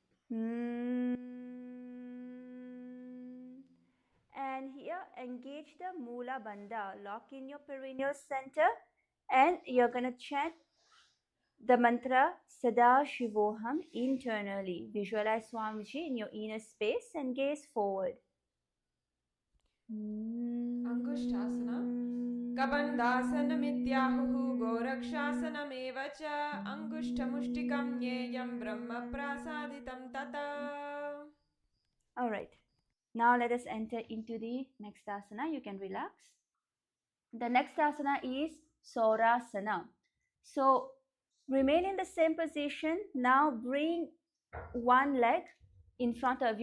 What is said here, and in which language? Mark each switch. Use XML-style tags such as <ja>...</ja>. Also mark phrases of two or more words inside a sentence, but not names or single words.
<en>And here engage the</en> <sa>मूल बन्ध,</sa> <en>lock in your perineal center, and you're going to chant the mantra</en> <sa>सदा शिवोऽहम्</sa> <en>internally. Visualize Swamiji in your inner space and gaze forward. Angushtasana.</en> <sa>कबन्धासनमित्याहुः गोरक्षासनमेव च अङ्गुष्ठमुष्टिकं ज्ञेयं ब्रह्म प्रसादितं ततः.</sa> <en>Alright, now let us enter into the next asana. You can relax. The next asana is Saurasana. So remain in the same position. Now bring one leg in front of you.</en>